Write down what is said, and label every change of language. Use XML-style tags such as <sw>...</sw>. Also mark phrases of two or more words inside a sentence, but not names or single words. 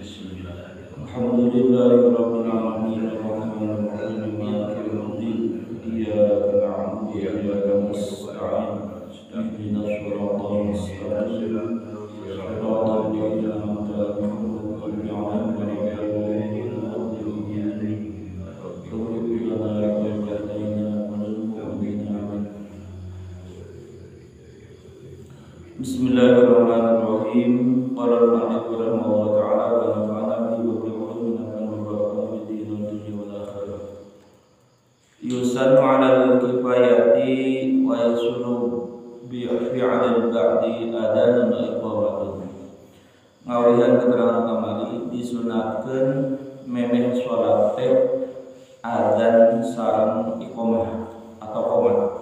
<ar>الحمد لله رب العالمين الرحمن الرحيم مالك يوم الدين إياك نعبد وإياك نستعين اهدنا الصراط المستقيم صراط الذين أنعمت عليهم غير المغضوب عليهم ولا الضالين. بسم الله الرحمن الرحيم. قال المؤلف رحمه الله تعالى ونفعنا به وبعلومنا وبركاته في الدين والدنيا والآخرة. يسن على الكفاية ويحصل بفعل البعض أذان وإقامة.</ar> <su>Ngawihan keterangan kamari disunatkeun memeh salat teh adzan sareng iqamah atau qomat.</su>